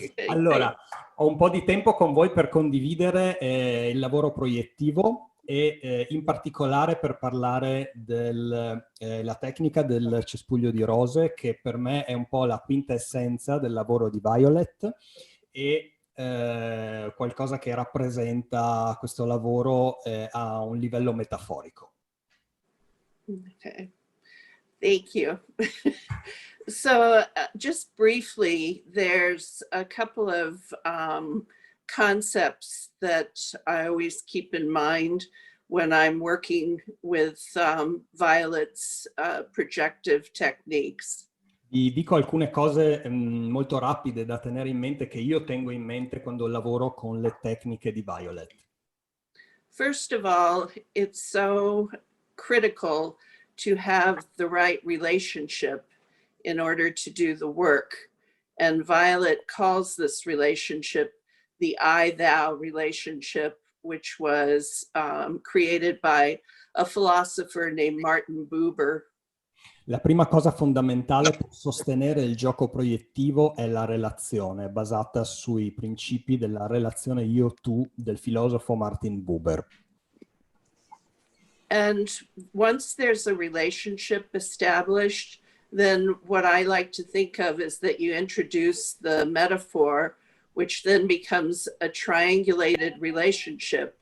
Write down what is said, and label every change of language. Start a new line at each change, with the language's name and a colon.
Italian: Allora, ho un po' di tempo con voi per condividere il lavoro proiettivo e in particolare per parlare della tecnica del cespuglio di rose, che per me è un po' la quintessenza del lavoro di Violet e qualcosa che rappresenta questo lavoro a un livello metaforico.
English: Okay, thank you. So just briefly, there's a couple of concepts that I always keep in mind when I'm working with Violet's projective techniques.
Italian: Vi dico alcune cose molto rapide da tenere in mente, che io tengo in mente quando lavoro con le tecniche di Violet.
English: First of all, it's so critical to have the right relationship in order to do the work. And Violet calls this relationship the I-thou relationship, which was created by a philosopher named Martin Buber.
Italian: La prima cosa fondamentale per sostenere il gioco proiettivo è la relazione, basata sui principi della relazione io-tu del filosofo Martin Buber.
English: And once there's a relationship established, then what I like to think of is that you introduce the metaphor, which then becomes a triangulated relationship.